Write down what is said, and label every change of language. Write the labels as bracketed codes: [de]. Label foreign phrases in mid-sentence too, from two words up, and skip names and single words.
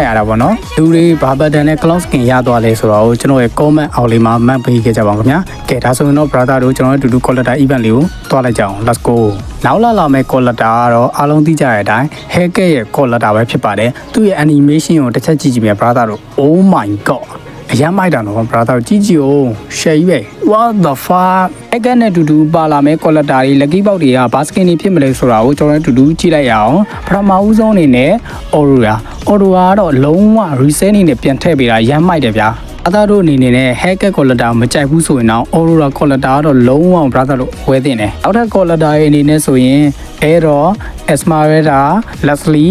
[my] ရတာပေါ့နော်လူတွေဘာဘတ်တန်နဲ့ [en] cloud skin [my] ရသွားလဲဆိုတော့ကျွန်တော်ရဲ့ comment အောက်လေးမှာမှတ်ပေးခဲ့ကြပါဦးခင်ဗျာကဲဒါဆိုရင်တော့ brother တို့ကျွန်တော်တို့အတူတူ [en] collector event [my] လေးကိုတွားလိုက်ကြအောင် [en] let's go [my] နောက်လာမယ့် collector ကတော့အားလုံးသိကြတဲ့အတိုင်း hacker ရဲ့ collector ပဲဖြစ်ပါတယ်သူ့ရဲ့ animation ကိုတစ်ချက်ကြည့်ကြည့်မြ brother တို့ [en] oh my [my] god အရမ်းမိုက်တာနော် brother ကြည့်ကြည့်အောင် share ပဲ [en] what the fuck [my] အဲ့ကနဲ့တူတူပါလာမဲ့ collector တွေ [en] lucky box [my] တွေကဘာ skin တွေဖြစ်မလဲဆိုတာကိုကျွန်တော်တို့တူတူကြည့်လိုက်ရအောင်ပထမဦးဆုံးအနေနဲ့ Aurora ကတော့လုံးဝ reset နေနဲ့ပြန်ထည့်ပေးတာရမ်းမိုက်တယ်ဗျာအသားတို့အနေနဲ့ [en] hacker collector [my] မကြိုက်ဘူးဆိုရင်တော့ Aurora collector ကတော့လုံးဝ brother တို့ဝယ်တင်တယ်နောက်ထပ် collector ရဲ့အနေနဲ့ဆိုရင် Error Esmeralda Leslie